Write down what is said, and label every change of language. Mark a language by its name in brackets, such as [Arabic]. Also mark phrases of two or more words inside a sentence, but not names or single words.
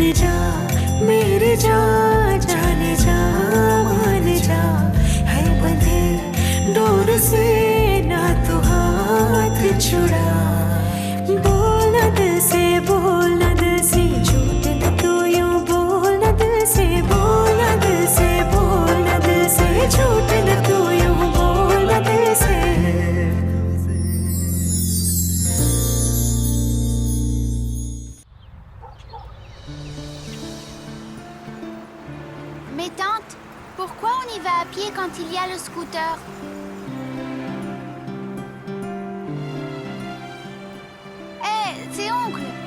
[Hindi] जा मेरे जा जाने जा मान जा है बंधे डोर से ना तू हाथ छुड़ा बोलना दिल से बोलना दिल से झूठ न तू यूं बोलना दिल से बोलना दिल से बोलना दिल से झूठ न तू यूं बोलना दिल से [French] Mais tante, pourquoi on y va à pied quand il y a le scooter? Hé, c'est oncle!